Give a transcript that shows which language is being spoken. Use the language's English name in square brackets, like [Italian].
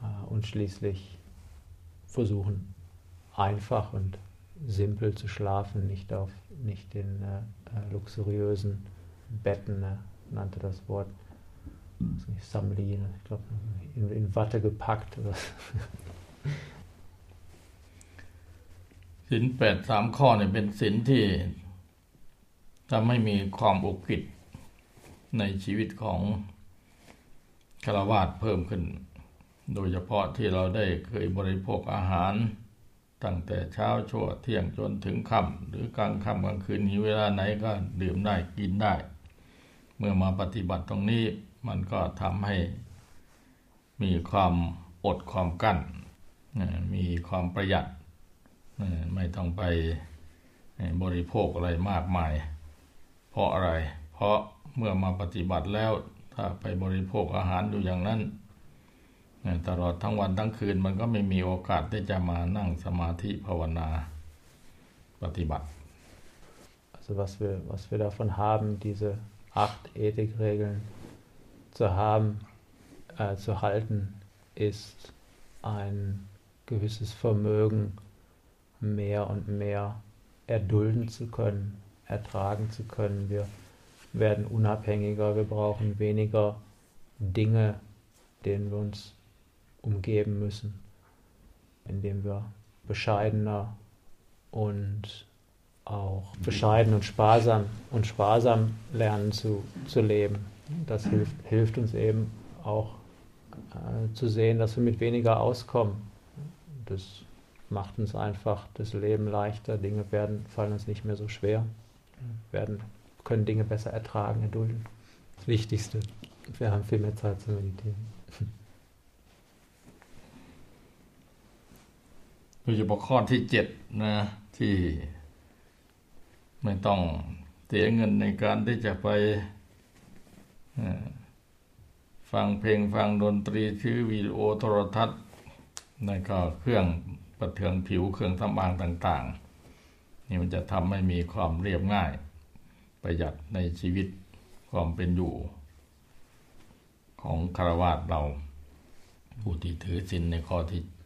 [German] und schließlich versuchen einfach und simpel zu schlafen, nicht in luxuriösen Betten, nannte das Wort, Samli, ich glaube, in Watte gepackt. Sinn 8, 3 Korn, ich bin Sinn, die da habe ich mir kaum aufgibt. [Thai] ในชีวิตของฆราวาสเพิ่มขึ้นโดยเฉพาะที่เราได้เคยบริโภคอาหารตั้งแต่เช้าชั่วเที่ยงจนถึงค่ำหรือกลางค่ำกลางคืนนี้เวลาไหนก็ดื่มได้กินได้เมื่อมาปฏิบัติตรงนี้มันก็ทำให้ มีความอดความกั้นมีความประหยัดไม่ต้องไปบริโภคอะไรมากมายเพราะอะไรเพราะเมื่อมาปฏิบัติแล้วถ้าไปบริโภคอาหารอยู่อย่างนั้น ตลอดทั้งวันทั้งคืนมันก็ไม่มีโอกาสที่จะมานั่งสมาธิภาวนาปฏิบัติ [German] Also was wir davon haben, diese 8 Ethikregeln zu haben, zu halten, ist ein gewisses Vermögen, mehr und mehr erdulden zu können, ertragen zu können. Wir werden unabhängiger, wir brauchen weniger Dinge, denen wir uns umgeben müssen, indem wir bescheidener und auch bescheiden und sparsam lernen zu leben. Das hilft uns eben auch zu sehen, dass wir mit weniger auskommen. Das macht uns einfach das Leben leichter. Dinge fallen uns nicht mehr so schwer. Können Dinge besser ertragen, erdulden. Das Wichtigste. Wir haben viel mehr Zeit zu meditieren. [Thai] คือหัวข้อที่7นะที่ไม่ต้องเสียเงินในการที่จะไปฟังเพลงฟังดนตรีชื่อวีดีโอโทรทัศน์แล้วก็เครื่องประเทืองผิวเครื่องสำอางต่างๆนี่มันจะทำให้มีความเรียบง่ายประหยัดในชีวิตความเป็นอยู่ของคฤหัสถ์เราผู้ที่ถือศีลในข้อที่